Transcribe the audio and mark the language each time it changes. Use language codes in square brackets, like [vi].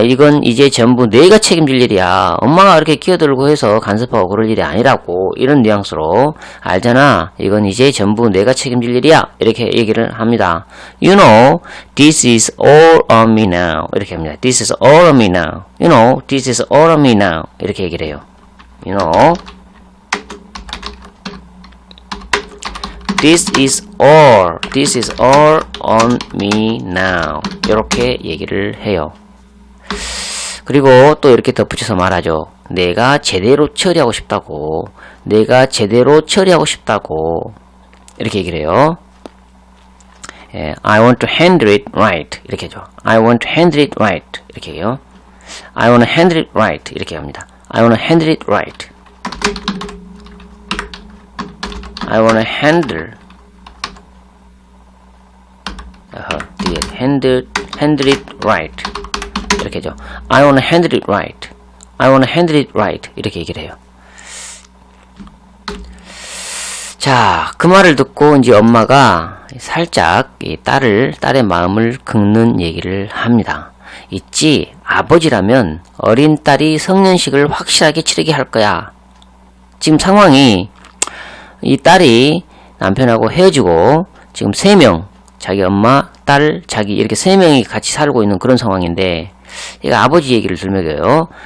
[ko] 이건 이제 전부 내가 책임질 일이야. 엄마가 이렇게 끼어들고 해서 간섭하고 그럴 일이 아니라고. 이런 뉘앙스로 알잖아. 이건 이제 전부 내가 책임질 일이야. 이렇게 얘기를 합니다. [en] You know, this is all on me now. [ko] 이렇게 합니다. [en] This is all on me now. You know, this is all on me now. [ko] 이렇게 얘기를 해요. [en] You know, this is all on me now. [ko] 이렇게 얘기를 해요. 그리고 또 이렇게 덧붙여서 말하죠. 내가 제대로 처리하고 싶다고. 내가 제대로 처리하고 싶다고. 이렇게 얘기를 해요. [en] 예, I want to handle it right. [ko] 이렇게 하죠. [en] I want to handle it right. [ko] 이렇게 해요. [en] I want to handle it right. [ko] 이렇게 합니다. [en] I want to handle it right. I want to handle. 뒤에 handle it right. [ko] 이렇게 하죠. [en] I want to handle it right. I want to handle it right. [ko] 이렇게 얘기를 해요. 자, 그 말을 듣고 이제 엄마가 살짝 이 딸의 마음을 긁는 얘기를 합니다. 있지, 아버지라면 어린 딸이 성년식을 확실하게 치르게 할 거야. 지금 상황이 이 딸이 남편하고 헤어지고 지금 3명, 자기 엄마, 딸, 자기 이렇게 3명이 같이 살고 있는 그런 상황인데 얘가 아버지 얘기를 들먹여요.